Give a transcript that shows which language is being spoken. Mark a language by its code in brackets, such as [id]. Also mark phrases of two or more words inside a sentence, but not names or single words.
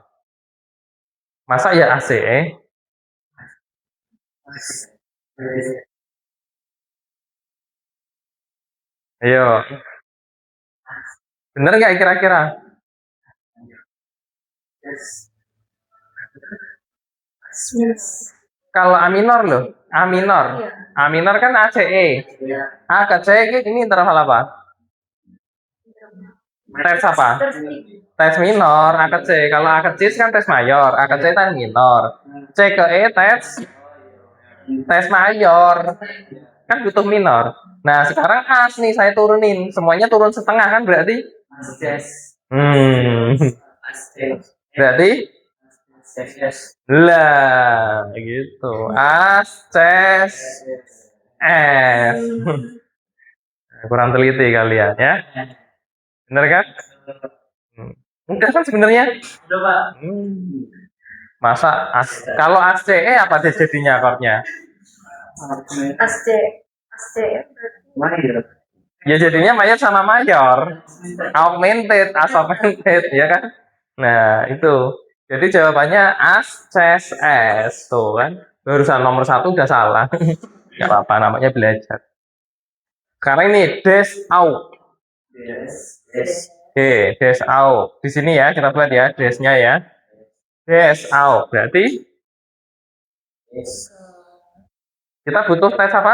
[id] Masa ya A C E? Ayo. Bener nggak kira-kira? Kalau A minor loh, A minor. Iya. A minor kan A C E. A ke C ini interval apa? Tes apa? Tes minor, A ke C. Kalau A ke C kan tes mayor, A ke C kan minor. C ke E tes mayor. Kan butuh minor. Nah, sekarang as nih saya turunin. Semuanya turun setengah kan berarti? Berarti? Lah, gitu. As, ces, S. Kurang teliti kalian ya. Bener kan? Mudah kan sebenarnya? Udah, Pak. Masa kalau ACE apa sih jadinya akordnya? As C. Ya jadinya mayor sama mayor. Augmented, as augmented, ya kan? Nah, itu. Jadi jawabannya as, ces, S. Tuh kan. Barusan nomor 1 udah salah. Gak apa-apa, namanya belajar. Sekarang ini des out. Oke, des out. Di sini ya, kita buat ya, desnya ya. Des out. Berarti kita butuh tes apa?